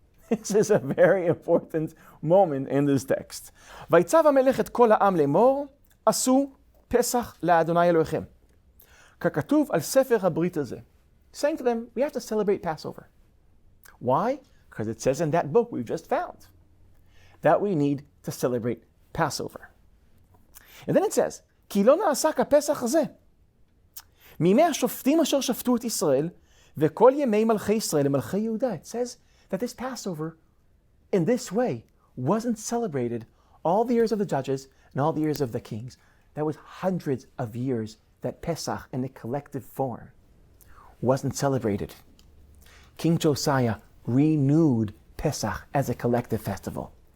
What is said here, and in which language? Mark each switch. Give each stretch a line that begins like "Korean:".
English: This is a very important moment in this text.
Hebrew: ויצב המלך את כל העם לאמור, עשו פסח לאדוני אלוהיכם. ככתוב על ספר הברית הזה.
English: Saying to them, we have to celebrate Passover. Why? Because it says in that book we just found that we need to celebrate Passover. And then it says,
Hebrew: כי לא נעשה כפסח הזה. מימי השופטים אשר שפטו את ישראל, וכל ימי מלכי ישראל ומלכי יהודה.
English: It says that this Passover, in this way, wasn't celebrated all the years of the judges and all the years of the kings. That was hundreds of years that Pesach in a collective form wasn't celebrated. King Josiah renewed Pesach as a collective festival.